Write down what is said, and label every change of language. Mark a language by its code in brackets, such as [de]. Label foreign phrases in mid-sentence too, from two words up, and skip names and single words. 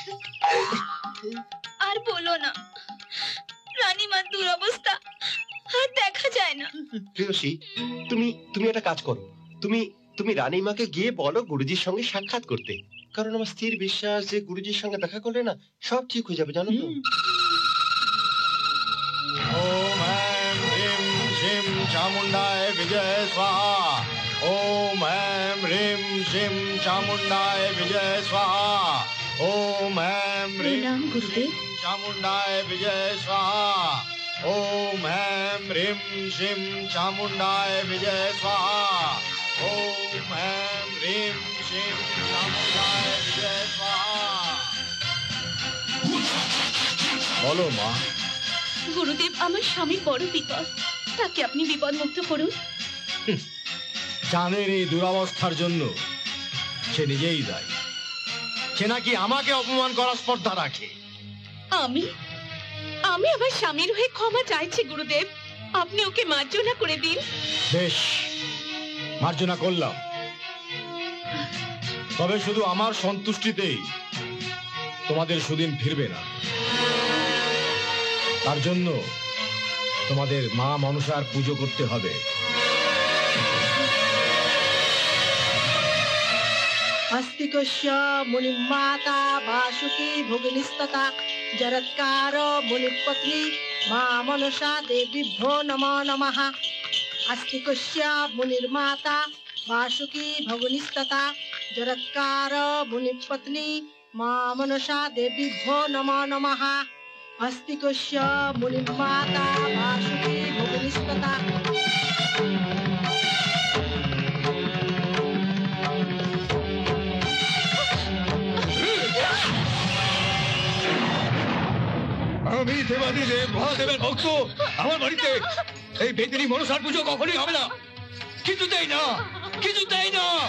[bn] আর বলো না, রানীমার দুরবস্থা আর দেখা যায় না। প্রেয়সী, তুমি একটা কাজ করো। তুমি রানীমাকে গিয়ে বলো গুরুজির সঙ্গে সাক্ষাৎ করতে। কারণ আমার স্থির বিশ্বাস যে গুরুজির সঙ্গে দেখা করলে না সব ঠিক হয়ে যাবে, জানো তো? [sa] ओम ऐं ह्रीं श्रीं चामुण्डाय विजय स्वाहा। ओम ऐं ह्रीं श्रीं चामुण्डाय विजय स्वाहा। ओम ऐं ह्रीं [hi] प्रणाम गुरुदेव। [sa] चामुण्डाय विजय स्वाहा। ओम ऐं ह्रीं श्रीं चामुण्डाय विजय स्वाहा। ओम ऐं ह्रीं श्रीं चामुण्डाय विजय स्वाहा। [hi] बोलो माँ। [bn] গুরুদেব, আমার স্বামীর বড় বিপদ, তাকে আপনি বিপদ মুক্ত করুন। জানের এই দুরবস্থার জন্য সে নিজেই দায়ী। সে নাকি আমাকে অপমান করার স্পর্ধা রাখে। আমি আমার স্বামীর হয়ে ক্ষমা চাইছি গুরুদেব, আপনি ওকে মার্জনা করে দিন। বেশ, মার্জনা করলাম, তবে শুধু আমার সন্তুষ্টিতেই তোমাদের সুদিন ফিরবে না। তার জন্য তোমাদের মা মনসার পুজো করতে হবে। [sa] अस्तिकस्य मुनिमाता वासुकी भोगिनिस्तता जरत्कार मुनिपत्नी मा मनसा देवीभ्यो नमो नमः। अस्तिकस्य मुनिर्माता वासुकी भोगिनिस्तता जरत्कार मुनिपत्नी मा मनसा देवीभ्यो नमो नमः। अस्तिकस्य मुनिर्माता वासुकी भोगिनिस्तता। [bn] আমি দেবাদি দেব মহাদেবের ভক্ত। আমার বাড়িতে এই বেদিনী মনসার পুজো কখনই হবে না, কিছুতেই না, কিছুতেই না।